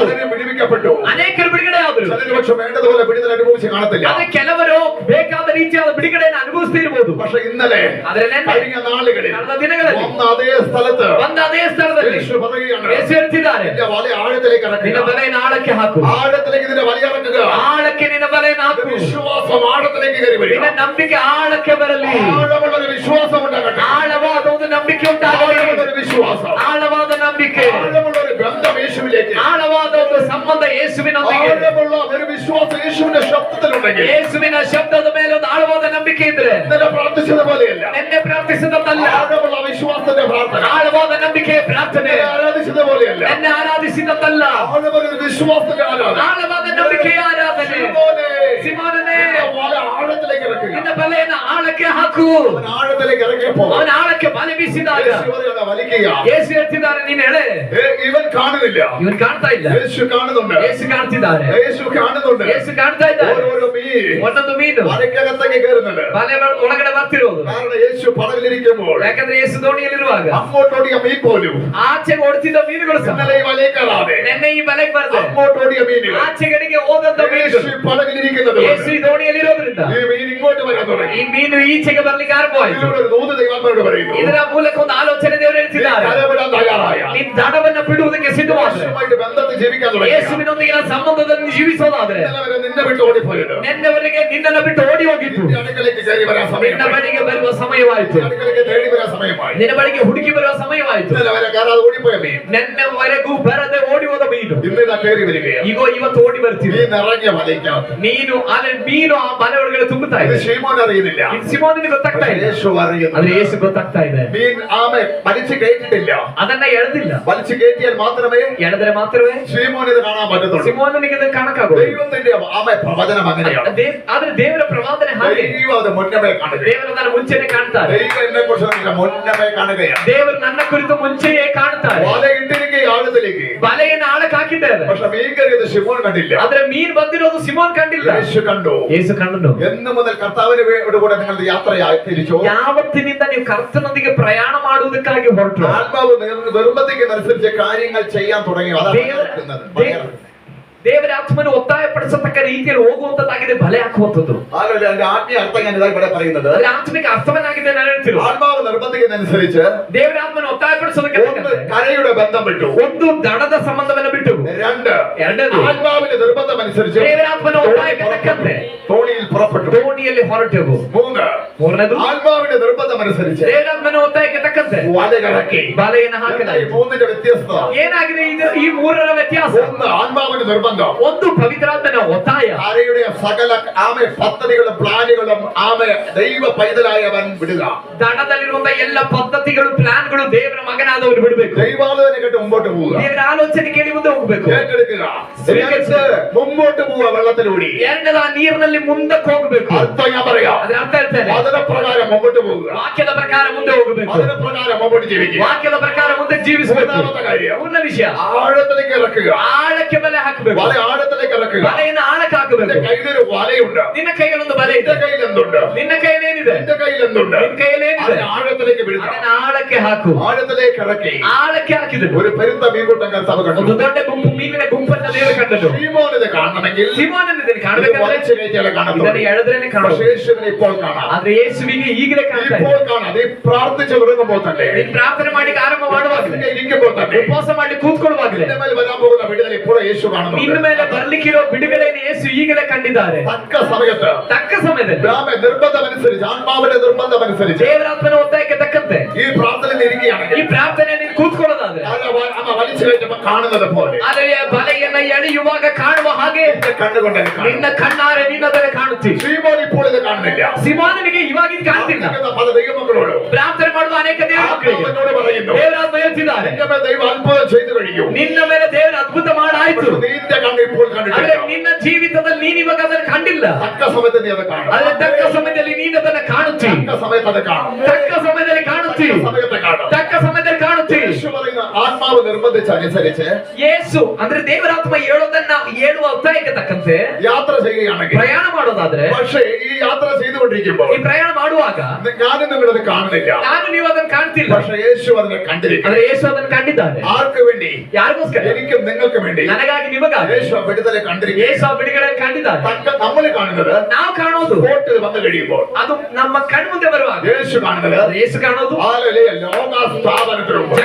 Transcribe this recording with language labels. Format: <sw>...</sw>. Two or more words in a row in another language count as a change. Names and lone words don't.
<ml>അതിന് വിടുവിക്കപ്പെട്ടു.</ml> <kn>ಅನೇಕರು ಬಿಡುಗಡೆ ಆದ್ರು.</kn> <ml>ചിലര് പക്ഷെ വേണ്ടതുപോലെ വിടുതൽ അനുഭവിച്ച് കാണത്തില്ല.</ml> <kn>ಆದ್ರೆ ಕೆಲವರು ಬೇಕಾದ ರೀತಿಯಾದ ಬಿಡುಗಡೆಯನ್ನು ಅನುಭವಿಸ್ತಿರ್ಬೋದು.</kn> <ml>പക്ഷെ ഇന്നലെ</ml> <kn>ಆದ್ರೆ</kn> <ml>കഴിഞ്ഞ നാളുകളിൽ</ml> <kn>ಕಳೆದ ದಿನಗಳಲ್ಲಿ</kn> <ml>വന്ന അതേ സ്ഥലത്ത്</ml> <kn>ಬಂದ ಅದೇ ಸ್ಥಳದಲ್ಲಿ</kn> <ml>യേശു പറയുകയാണ്,</ml> <kn>ಯೇಸು ಹೇಳ್ತಿದ್ದಾರೆ,</kn> <ml>നിന്റെ വല ആഴത്തിലേക്ക്</ml> <kn>ನಿನ್ನ</kn> <ml>ഇറക്കുക.</ml> <kn>ಬಲೆಯನ್ನು ಆಳಕ್ಕೆ ಹಾಕು.</kn> <ml>ആഴത്തിലേക്ക് നിന്റെ വല ഇറക്കുക.</ml> <kn>ಆಳಕ್ಕೆ ನಿನ್ನ ಬಲೆಯನ್ನು ಹಾಕು.</kn> <ml>വിശ്വാസം ആഴത്തിലേക്ക് കയറി വരിക.</ml> <kn>ನಿನ್ನ ನಂಬಿಕೆ ಆಳಕ್ಕೆ ಬರಲಿ.</kn> <ml>ആഴമുള്ള ഒരു വിശ്വാസം ഉണ്ടാകട്ടെ.</ml> <kn>ಆಳವಾದ ಒಂದು ನಂಬಿಕೆ ಉಂಟಾಗಲಿ.</kn> <ml>ആഴമുള്ള ഒരു വിശ്വാസം,</ml> <kn>ಆಳವಾದ ನಂಬಿಕೆ,</kn> <ml>ആഴമുള്ള ഒരു ബന്ധം യേശുവിലേക്ക്,</ml> <kn>ಆಳವಾದ ಒಂದು ಸಂಬಂಧ ಯೇಸುವಿನೊಂದಿಗೆ,</kn> <ml>ആഴമുള്ള ഒരു വിശ്വാസം യേശുവിന്റെ ശബ്ദത്തിലുണ്ടെങ്കിൽ,</ml> <kn>ಯೇಸುವಿನ ಶಬ್ದದ ಮೇಲೆ ಒಂದು ಆಳವಾದ ನಂಬಿಕೆ ಇದ್ರೆ,</kn> <ml>ഇന്നലെ പ്രാർത്ഥിച്ചതുപോലെയല്ല,</ml> <kn>ನಿನ್ನೆ ಪ್ರಾರ್ಥಿಸಿದಲ್ಲ,</kn> <ml>ആഴമുള്ള വിശ്വാസത്തിന്റെ പ്രാർത്ഥന,</ml> <kn>ಆಳವಾದ ನಂಬಿಕೆಯ ಪ್ರಾರ್ಥನೆ,</kn> <ml>ഇന്നലെ ആരാധിച്ചതുപോലെയല്ല,</ml> <kn>ನಿನ್ನೆ ಆರಾಧಿಸಿದಲ್ಲ,</kn> <ml>ആഴമുള്ള ഒരു വിശ്വാസത്തിന്റെ ആരാധന.</ml> <kn>ಆಳವಾದ ನಂಬಿಕೆಯ ಆರಾಧನೆ.</kn> <ml>ശിമോനെ,</ml> <kn>ಸಿಮೋನನೇ,</kn> <ml>നിന്റെ വല ആഴത്തിലേക്ക് ഇറക്കുക.</ml> <kn>ನಿನ್ನ ಬಲೆಯನ್ನು ಆಳಕ್ಕೆ ಹಾಕು. ಹಾಕು. ಅವನ ಆಳದಲ್ಲಿಗೆ ಇರಬೇಕು. ಅವನ ಆಳಕ್ಕೆ ಬಲೆ ಬೀಸಿದಾಗ</kn> <ml>യേശുവിനെ വലിക്കുക.</ml> <kn>ಯೇಸು ಹೇಳ್ತಿದ್ದಾರೆ ನೀನು ಎಳೆ.</kn> <ml>ഇവൻ കാണുന്നില്ല,</ml> <kn>ಇವನು ಕಾಣ್ತಾ ಇಲ್ಲ.</kn> <ml>യേശു കാണുന്നുണ്ട്.</ml> <kn>ಯೇಸು ಕಾಣ್ತಿದ್ದಾರೆ.</kn> <ml>യേശು കാണുന്നുണ്ട്.</ml> <kn>ಯೇಸು ಕಾಣ್ತಾ ಇದ್ದಾರೆ.</kn> <ml>ഓരോ മീൻ</ml> <kn>ಒಂದೊಂದು ಮೀನು</kn> <ml>വലക്കകത്തേക്ക് കയറുന്നുണ്ട്.</ml> <kn>ಬಲೆ ಒಳಗಡೆ ಬರ್ತಿರೋದು.</kn> <ml>കാരണം യേശു പടവിലിരിക്കുമ്പോൾ</ml> <kn>ಯಾಕಂದ್ರೆ ಯೇಸು ದೋಣಿಯಲ್ಲಿರುವಾಗ</kn> <ml>അങ്ങോട്ടോടിയ മീൻ പോലും</ml> <kn>ಆಚೆಗೆ ಓಡ್ತಿದ್ದ ಮೀನುಗಳು ಸಹ</kn> <ml>ഇന്നലെ ഈ വലയിൽ കയറാതെ</ml> <kn>ನೆನ್ನೆ ಈ ಬಲೆಗೆ ಬರ್ದೆ</kn> <ml>അങ്ങോട്ടോടിയ മീനുകൾ</ml> <kn>ಆಚೆಗಡೆಗೆ ಹೋದಂತ</kn> <ml>യേശു</ml> <kn>ಮೀನುಗಳು</kn> <ml>പടവിലിരിക്കുന്നത്</ml> <kn>ಯೇಸು ಈ ದೋಣಿಯಲ್ಲಿರೋದ್ರಿಂದ</kn> <ml>ഈ മീൻ ഇങ്ങോട്ട് വരാൻ തുടങ്ങി.</ml> <kn>ಈ ಮೀನು ಈಚೆಗೆ ಬರ್ಲಿಕ್ಕೆ ಆರಂಭವಾಯಿತು.</kn> <ml>ഇതിലൂടെ ഒരു ദൂത് ദൈവാത്മാവോട് പറയുന്നു,</ml> <kn>ಇದರ ಮೂಲಕ ಒಂದು ಆಲೋಚನೆ ದೇವರು ಹೇಳ್ತಿದ್ದಾರೆ.</kn> <ml>കരവിടാൻ തയ്യാറായ</ml> <kn>ನೀನು ದಡವನ್ನ ಬಿಡುವುದಕ್ಕೆ ಸಿದ್ಧವಾದ್ರೆ</kn> <ml>യേശുവുമായിട്ട് ബന്ധത്തിൽ ജീവിക്കാൻ തുടങ്ങി.</ml> <kn>ಯೇಸುವಿನೊಂದಿಗಿನ ಸಂಬಂಧದಲ್ಲಿ ಜೀವಿಸೋದಾದ್ರೆ</kn> <ml>ഇന്നലെ നിന്നെ വിട്ട് ഓടിപ്പോയത്</ml> <kn>ನಿನ್ನೆವರೆಗೆ ನಿನ್ನನ್ನು ಬಿಟ್ಟು ಓಡಿ ಹೋಗಿತ್ತು</kn> <ml>നിന്റെ അടുക്കലേക്ക് കയറി വരാൻ</ml> <kn>ನಿನ್ನ</kn> <ml>സമയമായി.</ml> <kn>ಬಳಿಗೆ ಬರುವ ಸಮಯವಾಯಿತು.</kn> <ml>നിന്റെ അടുക്കലേക്ക് തേടി വരാൻ സമയമായി.</ml> <kn>ನಿನ್ನ ಬಳಿಗೆ ಹುಡುಕಿ ಬರುವ ಸಮಯವಾಯಿತು.</kn> <ml>ഇന്നലെ വരെ കയറാതെ ഓടിപ്പോയ മീൻ</ml> <kn>ನಿನ್ನೆವರೆಗೂ ಬರದೆ ಓಡಿ ಹೋದ ಮೀನು</kn> <ml>ഇന്ന് ഇതാ കയറി വരികയാണ്.</ml> <kn>ಈಗ ಇವತ್ತು ಓಡಿ ಬರ್ತೀವಿ.</kn> <ml>നീ നിറഞ്ഞ വലയ്ക്കകത്ത്.</ml> <kn>ನೀನು ಅಲ್ಲಿ ಮೀನು ಆ ಬಲೆ ಒಳಗಡೆ ತುಂಬುತ್ತಾ</kn> <ml>ഇത്</ml> <kn>ಇದೆ.</kn> <ml>ശീമോൻ അറിയുന്നില്ല,</ml> <kn>ಇದು ಸಿಮೋನಿಗೆ ಗೊತ್ತಾಗ್ತಾ</kn> <ml>പക്ഷേ</ml> <kn>ಇದೆ.</kn> <ml>യേശു അറിയുന്നു.</ml> <kn>ಆದ್ರೆ ಯೇಸು ಗೊತ್ತಾಗ್ತಾ ಇದೆ.</kn> <ml>മീൻ ആമെ വലിച്ചു കയറ്റിട്ടില്ല.</ml> <kn>ಅದನ್ನ ಎಳೆದಿಲ್ಲ.</kn> <ml>വലിച്ചു കയറ്റിയാൽ മാത്രമേ</ml> <kn>ಎಳೆದ್ರೆ ಮಾತ್ರವೇ</kn> <ml>ശീമോൻ ഇത് കാണാൻ പറ്റത്തുള്ളൂ.</ml> <kn>ಸಿಮೋನನಿಗೆ ಇದನ್ನು ಕಾಣಕ್ಕಾಗೋದು.</kn> <ml>ദൈവത്തിന്റെ ആമെ പ്രവചനം അങ്ങനെയാണ്.</ml> <kn>ಆದ್ರೆ ದೇವರ ಪ್ರವಾದನೆ ಹಾಗೆ.</kn> <ml>ദൈവം അത് മുന്നമേ കാണുക.</ml> <kn>ದೇವರು ನನ್ನ ಮುಂಚೆನೆ ಕಾಣ್ತಾರೆ.</kn> <ml>ദൈവം എന്നെ കുറിച്ച് മുന്നമേ കാണുകയാണ്.</ml> <kn>ದೇವರು ನನ್ನ ಕುರಿತು ಮುಂಚೆಯೇ ಕಾಣ್ತಾರೆ.</kn> <ml>വല ഇട്ടിരിക്കുക ആഴത്തിലേക്ക്,</ml> <kn>ಬಲೆಯನ್ನು ಆಳಕ್ಕೆ ಹಾಕಿದ್ದಾರೆ.</kn> <ml>പക്ഷെ മീൻ കയറിയത് ശിമോൻ കണ്ടില്ല.</ml> <kn>ಆದ್ರೆ ಮೀನ್ ಬಂದಿರೋದು ಸಿಮೋನ್ ಕಂಡಿಲ್ಲ.</kn> <ml>യേശു കണ്ടു.</ml> <kn>ಯೇಸು ಕಂಡನು.</kn> <ml>എന്ന് മുതൽ കർത്താവിന് കൂടെ നിങ്ങളുടെ യാത്രയായി തിരിച്ചു.</ml> <kn>ಯಾವತ್ತಿನಿಂದ ನೀವು ಕರ್ತನೊಂದಿಗೆ ಪ್ರಯಾಣ ಮಾಡುವುದಕ್ಕಾಗಿ ಹೊರಟರು.</kn> <ml>ആത്മാവ് നിർബന്ധിക്കുന്നതനുസരിച്ച് കാര്യങ്ങൾ ചെയ്യാൻ തുടങ്ങി. അതാണ് നടക്കുന്നത്.</ml> <kn>ದೇವರ ಆತ್ಮನು ಒತ್ತಾಯಪಡಿಸತಕ್ಕ ರೀತಿಯಲ್ಲಿ ಹೋಗುವಂತದ್ದಾಗಿದೆ ಬಲೆ ಹಾಕುವಂಥದ್ದು.</kn> <ml>അതിന്റെ ആത്മീയ അർത്ഥം ഞാൻ ഇതാ ഇവിടെ പറയുന്നത്.</ml> <kn>ಅದರ ಆತ್ಮಿಕ ಅರ್ಥವನ್ನಾಗಿದೆ ನಾನು ಹೇಳ್ತಿರೋ.</kn> <ml>ആത്മാവ് നിർബന്ധിക്കുന്നതനുസരിച്ച്</ml> <kn>ದೇವರ ಆತ್ಮನು ಒತ್ತಾಯಪಡಿಸೋದಕ್ಕೆ</kn> <ml>ഒന്ന് കരയുടെ ബന്ധം വിട്ടു,</ml> <kn>ಒಂದು ದಡದ ಸಂಬಂಧವನ್ನು ಬಿಟ್ಟು,</kn> <ml>രണ്ട്</ml> <kn>ಎರಡನೇದು</kn> <ml>ആത്മാവിന്റെ നിർബന്ധം അനുസരിച്ച്</ml> <kn>ದೇವರ ಆತ್ಮನ ಒತ್ತಾಯಕ್ಕೆ ತಕ್ಕಂತೆ</kn> <ml>തോണിയിൽ പുറപ്പെട്ടു,</ml> <kn>ದೋಣಿಯಲ್ಲಿ ಹೊರಟೆವು.</kn> <ml>മൂന്നാമത് ആത്മാവിന്റെ നിർബന്ധം അനുസരിച്ച്</ml> <kn>ದೇವರ ಆತ್ಮನ ಒತ್ತಾಯಕ್ಕೆ ತಕ್ಕಂತೆ</kn> <ml>വല കറക്കി.</ml> <kn>ಬಲೆಯನ್ನು</kn> <ml>ഈ</ml> <kn>ಹಾಕಲಾಯಿತು.</kn> <ml>മൂന്നിന്റെ വ്യത്യസ്തത</ml> <kn>ಏನಾಗಿದೆ ಇದು ಈ ಮೂರರ ವ್ಯತ್ಯಾಸ?</kn> <ml>ഒന്ന് ആത്മാവിന്റെ നിർബന്ധം,</ml> <kn>ಒಂದು ಪವಿತ್ರಾತ್ಮನ ಒತ್ತಾಯ.</kn> <ml>കരയുടെ സകല ആമെ പദ്ധതികളും പ്ലാനുകളും ആമെ ദൈവ പൈതലായവൻ വിടുക.</ml> <kn>ದಡದಲ್ಲಿರುವಂತ ಎಲ್ಲ ಪದ್ಧತಿಗಳು ಪ್ಲಾನ್ಗಳು ದೇವರ ಮಗನಾದವರು ಬಿಡಬೇಕು.</kn> <ml>ദൈവാലോചന കേട്ട് മുമ്പോട്ട് പോവുക,</ml> <kn>ದೇವರ ಆಲೋಚನೆ ಕೇಳಿ ಮುಂದೆ ಹೋಗಬೇಕು.</kn> <ml>ഏറ്റെടുക്കുക, മുമ്പോട്ട് പോവുക വെള്ളത്തിലൂടെ.</ml> <kn>ಎರಡನೇದು ಆ ನೀರಿನಲ್ಲಿ ಮುಂದಕ್ಕೆ ಹೋಗಬೇಕು.</kn> <ml>അർത്ഥം ഞാൻ പറയാം,</ml> <kn>ಅದರ ಅರ್ಥ ಹೇಳ್ತೇನೆ.</kn> <ml>വചനപ്രകാരം മുമ്പോട്ട് പോവുക,</ml> <kn>ವಾಕ್ಯದ ಪ್ರಕಾರ ಮುಂದೆ ಹೋಗಬೇಕು.</kn> <ml>വചനപ്രകാരം മുമ്പോട്ട് ജീവിക്കുക.</ml> <kn>ವಾಕ್ಯದ ಪ್ರಕಾರ ಮುಂದೆ ಜೀವಿಸಬೇಕು.</kn> <ml>മൂന്നാമത്തെ കാര്യം,</ml> <kn>ಮೂರನೇ ವಿಷಯ,</kn> <ml>ആഴത്തിലേക്ക് ഇറക്കുക.</ml> <kn>ಆಳಕ್ಕೆ ಬಲೆ ಹಾಕಬೇಕು.</kn> <ml>വല ആഴത്തിലേക്ക് ഇറക്കുക.</ml> <kn>ಬಲೆಯನ್ನು ಆಳಕ್ಕೆ ಹಾಕಬೇಕು.</kn> <ml>നിന്റെ കയ്യിലൊരു വലയുണ്ട്,</ml> <kn>ನಿನ್ನ ಕೈಯಲ್ಲಿ ಒಂದು ಬಲೆ ಇದೆ.</kn> <ml>നിന്റെ കയ്യിൽ എന്തുണ്ട്?</ml> <kn>ನಿನ್ನ ಕೈಯಲ್ಲಿ ಏನಿದೆ?</kn> <ml>നിന്റെ കയ്യിൽ എന്തുണ്ട്?</ml> <kn>ನಿನ್ನ ಕೈಯಲ್ಲಿ ಏನಿದೆ?</kn> <ml>അതിനെ ആഴത്തിലേക്ക് വിടുക,</ml> <kn>ಅದನ್ನ ಆಳಕ್ಕೆ ಹಾಕು.</kn> <ml>ആഴത്തിലേക്ക് ഇറക്കി.</ml> <kn>ಆಳಕ್ಕೆ ಹಾಕಿದನು.</kn> <ml>ഒരു പെരുത്ത മീൻകൂട്ടം കർത്താവ്</ml> <kn>ಒಂದು</kn> <ml>കണ്ടു.</ml> <kn>ದೊಡ್ಡ ಗುಂಪು ಮೀನಿನ ಗುಂಪನ್ನ ದೇವರು ಕಂಡನು.</kn> <ml>ശീമോൻ ഇത് കാണണമെങ്കിൽ</ml> <kn>ಸಿಮೋನನ್ನು ಇದನ್ನು</kn> <ml>ഇത്</ml> <kn>ಕಾಣಬೇಕಾದ್ರೆ</kn> <ml>വലിച്ചു കയറ്റിയാലേ കാണത്തുള്ളൂ.</ml> <kn>ಇದನ್ನು ಎಳೆದ್ರೇನೆ ಕಾಣೋದು.</kn> <ml>പക്ഷേ യേശുവിനെ ഇപ്പോൾ കാണാം,</ml> <kn>ಆದ್ರೆ ಯೇಸುವಿಗೆ ಈಗಲೇ ಕಾಣ್ತಾ ಇದೆ.</kn> <ml>ഇപ്പോൾ കാണാം. നീ പ്രാർത്ഥിച്ചു തുടങ്ങുമ്പോൾ തന്നെ,</ml> <kn>ನೀನು ಪ್ರಾರ್ಥನೆ ಮಾಡಿ ಆರಂಭ ಮಾಡುವಾಗಲೇ,</kn> <ml>നീ ഇരിക്കുമ്പോൾ തന്നെ,</ml> <kn>ಉಪವಾಸ ಮಾಡಿ ಕೂತ್ಕೊಳ್ಳುವಾಗಲೇ,</kn> <ml>നിന്റെ മേൽ വരാൻ പോകുന്ന വിടുതൽ ഇപ്പോൾ യേശു കാണുന്നുണ്ട്.</ml> <kn>ನಿನ್ನ ಮೇಲೆ ಬರ್ಲಿಕ್ಕಿರೋ ಬಿಡುಗಡೆಯನ್ನು ಯೇಸು ಈಗಲೇ ಕಂಡಿದ್ದಾರೆ.</kn> <ml>തക്ക സമയത്ത്</ml> <kn>ತಕ್ಕ ಸಮಯದಲ್ಲಿ</kn> <ml>നിർബന്ധമനുസരിച്ച്, ആത്മാവിന്റെ നിർബന്ധമനുസരിച്ച്</ml> <kn>ದೇವರಾತ್ಮನ ಒತ್ತಾಯಕ್ಕೆ ತಕ್ಕಂತೆ</kn> <ml>ഈ പ്രാർത്ഥനയിൽ ഇരിക്കുകയാണെങ്കിൽ</ml> <kn>ಈ ಪ್ರಾರ್ಥನೆ ನೀನು ಕೂತ್ಕೊಳ್ಳೋದಾದ್ರೆ</kn> <ml>അമ്മ വലിച്ചു കയറ്റുമ്പോൾ കാണുന്നത് പോലെ</ml> <kn>ಆದರೆ ಬಲೆಯನ್ನ ಎಳೆಯುವಾಗ ಕಾಣುವ ಹಾಗೆ</kn> <ml>നിന്റെ കണ്ണുകൊണ്ട്</ml> <kn>ನಿನ್ನ ಕಣ್ಣಾರೆ ನಿನ್ನದನ್ನು ಕಾಣುತ್ತಿ.</kn> <ml>ശ്രീമോൻ ഇപ്പോൾ ഇത് കാണുന്നില്ല.</ml> <kn>ಸಿಮೋನನಿಗೆ ಇವಾಗ ಇದು ಕಾಣ್ತಿಲ್ಲ.</kn> <ml>പല ദൈവമക്കളോട്</ml> <kn>ಪ್ರಾರ್ಥನೆ ಮಾಡುವ ಅನೇಕ ದೇವಮಕ್ಕಳಿಗೆ</kn> <ml>ആത്മാവിനോട് പറയുന്നു,</ml> <kn>ದೇವರಾತ್ಮ ಹೇಳ್ತಿದ್ದಾರೆ,</kn> <ml>നിന്റെ മേൽ ദൈവം അത്ഭുതം ചെയ്തു കഴിഞ്ഞു.</ml> <kn>ನಿನ್ನ ಮೇಲೆ ದೇವರ ಅದ್ಭುತ ಮಾಡಾಯ್ತು.</kn> <ml>നിന്റെ കണ്ണ് ഇപ്പോൾ</ml> <kn>ಆದ್ರೆ</kn> <ml>കണ്ടിട്ടില്ല.</ml> <kn>ನಿನ್ನ ಜೀವಿತದಲ್ಲಿ ನೀನು ಇವಾಗ ಅದನ್ನು ಕಂಡಿಲ್ಲ.</kn> <ml>തക്ക സമയത്ത് നീ അത് കാണും.</ml> <kn>ಆದ್ರೆ ತಕ್ಕ ಸಮಯದಲ್ಲಿ ನೀನು ಅದನ್ನು ಕಾಣುತ್ತಿ.</kn> <ml>തക്ക സമയത്ത് അത് കാണും.</ml> <kn>ತಕ್ಕ ಸಮಯದಲ್ಲಿ ಕಾಣುತ್ತಿ.</kn> <ml>സമയത്ത് കാണും.</ml> <kn>ತಕ್ಕ ಸಮಯದಲ್ಲಿ ಕಾಣುತ್ತಿ.</kn> <ml>യേശു പറയുന്ന ആത്മാവ് നിർബന്ധിച്ചനുസരിച്ച്</ml> <kn>ಯೇಸು ಅಂದ್ರೆ ದೇವರಾತ್ಮ ಹೇಳೋದನ್ನ ಹೇಳುವ ಒತ್ತಾಯಕ್ಕೆ ತಕ್ಕಂತೆ</kn> <ml>യാത്ര ചെയ്യുകയാണെങ്കിൽ,</ml> <kn>ಪ್ರಯಾಣ ಮಾಡೋದಾದ್ರೆ,</kn> <ml>പക്ഷേ ಈ യാത്ര ചെയ്തുകൊണ്ടിരിക്കുമ്പോൾ</ml> <kn>ಈ ಪ್ರಯಾಣ ಮಾಡುವಾಗ</kn> <ml>ഞാനും നിങ്ങളത് കാണുന്നില്ല.</ml> <kn>ನಾನು ನೀವು ಅದನ್ನು ಕಾಣ್ತಿಲ್ಲ.</kn> <ml>പക്ഷേ യേശു അതിനെ കണ്ടിരിക്കുന്നു.</ml> <kn>ಆದ್ರೆ ಯೇಸು ಅದನ್ನು ಕಂಡಿದ್ದಾನೆ.</kn> <ml>ആർക്ക് വേണ്ടി?</ml> <kn>ಯಾರಿಗೋಸ್ಕರ?</kn> <ml>എനിക്കും നിങ്ങൾക്ക് വേണ്ടി.</ml> <kn>ನನಗಾಗಿ ನಿಮಗಾಗಿ</kn> <ml>യേശു ആ വിടുതലെ കണ്ടിരിക്കുന്നു.</ml> <kn>ಯೇಸು ಆ ಬಿಡುಗಡೆಯನ್ನು ಕಂಡಿದ್ದಾನೆ.</kn> <ml>നമ്മൾ കാണുന്നത്</ml> <kn>ನಾವು ಕಾಣೋದು</kn> <ml>കോട്ടിൽ വന്നു കഴിയുമ്പോൾ,</ml> <kn>ಅದು ನಮ್ಮ ಕಣ್ಮುಂದೆ ಬರುವಾಗ.</kn> <ml>യേശു കാണുന്നത്</ml> <kn>ಯೇಸು ಕಾಣೋದು</kn> <ml>ലോകാസ്ഥാപനത്തിനു മുമ്പ്</ml>